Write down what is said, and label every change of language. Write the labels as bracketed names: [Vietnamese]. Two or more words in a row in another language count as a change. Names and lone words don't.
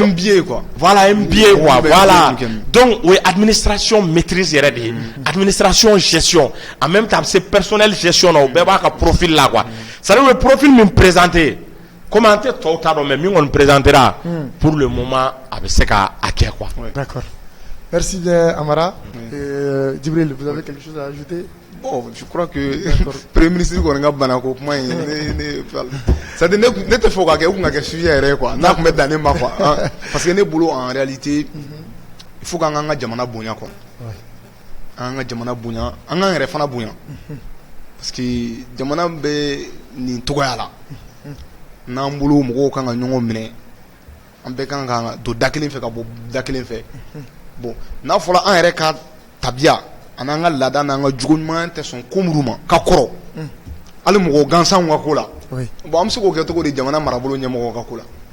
[French] MBA quoi voilà MBA quoi voilà donc [Bambara] o ye [French] administration maîtrise [Bambara] yɛrɛ de ye [French] administration gestion en même temps c'est personnel gestion [Bambara] na o bɛɛ b'a ka profil la [French] quoi c'est à dire [Bambara] o ye profil min [French] présenté comme [Bambara] an tɛ tɔw t'a dɔn mais min kɔni [French] présentera pour le moment [Bambara] a bɛ se ka a kɛ quoi. [French] D'accord. Merci bien Amara. Djibril, vous avez quelque chose à ajouter? Bon, je crois que premier ministre [Bambara] kɔni ka bana ko kuma in [French] c'est-à-dire [Bambara] ne tɛ fɔ ka kɛ u kun ka kɛ sujet yɛrɛ quoi n'a kun bɛ dan ne ma quoi [French] parce que [Bambara] ne bolo [French] en réalité il faut [Bambara] qu'an ka jamana bonya quoi an ka jamana bonya an k'an yɛrɛ fana bonya [French] parce que [Bambara] jamana bɛ nin togoya la n'an bolo mɔgɔw kan ka ɲɔgɔn minɛ an bɛɛ kan ka don da kelen fɛ ka bɔ da kelen fɛ bon n'a fɔra an yɛrɛ ka tabiya ani an ka laada n'an ka jogo ɲuman tɛ sɔn ko minnu ma ka kɔrɔ hali mɔgɔ gansanw ka ko la bon an bɛ se k'o kɛ cogo di jamana marabolo ɲɛmɔgɔw ka ko la